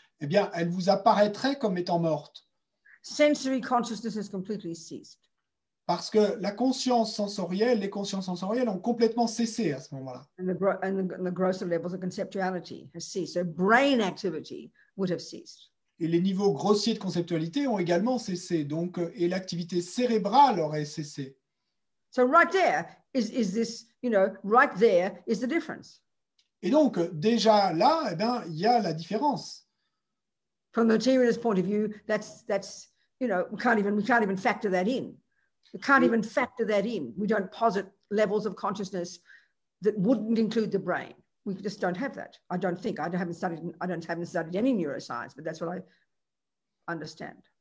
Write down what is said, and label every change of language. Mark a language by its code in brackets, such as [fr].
[fr] eh bien, elle vous apparaîtrait comme étant morte. [en] Sensory consciousness has completely ceased. [fr] Parce que la conscience sensorielle, les consciences sensorielles ont complètement cessé à ce moment-là. [en] And the grosser levels of conceptuality has ceased. So brain activity would have ceased. [fr] Et les niveaux grossiers de conceptualité ont également cessé. Donc, et l'activité cérébrale aurait cessé. [en] So right there is this, right there is the difference. [fr] Et donc, déjà là, eh bien, il y a la différence. [en] From the materialist point of view, that's we can't even factor that in. We can't even factor that in. We don't posit levels of consciousness that wouldn't include the brain. We just don't have that. I don't think. I haven't studied any neuroscience, but that's what I understand.